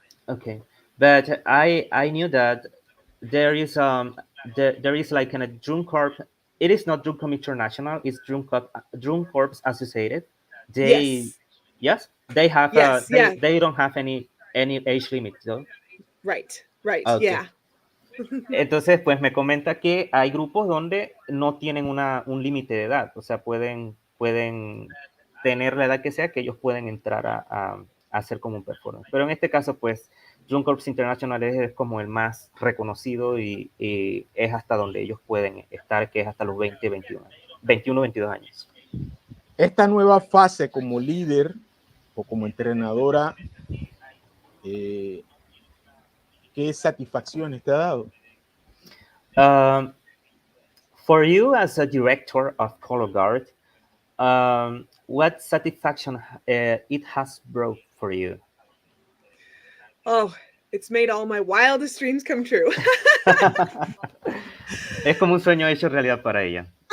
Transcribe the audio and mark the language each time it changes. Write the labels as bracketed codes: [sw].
[en] Okay, but I knew that there is there is like a Drum Corps. It is not Drum Corps International. It's Drum Corps Associated. They Yes. they have Yes, yeah. they don't have any age limit though. Right. Okay. Yeah. [es] Entonces, pues me comenta que hay grupos donde no tienen un límite de edad, o sea, pueden tener la edad que sea, que ellos pueden entrar a hacer como un performance. Pero en este caso, pues, Drum Corps International es como el más reconocido y es hasta donde ellos pueden estar, que es hasta los 20, 21 años, 21, 22 años. Esta nueva fase como líder o como entrenadora, ¿qué satisfacciones te ha dado? [en] For you as a director of color guard, what satisfaction it has brought for you? Oh, it's made all my wildest dreams come true. [es] Es como un sueño hecho realidad para ella.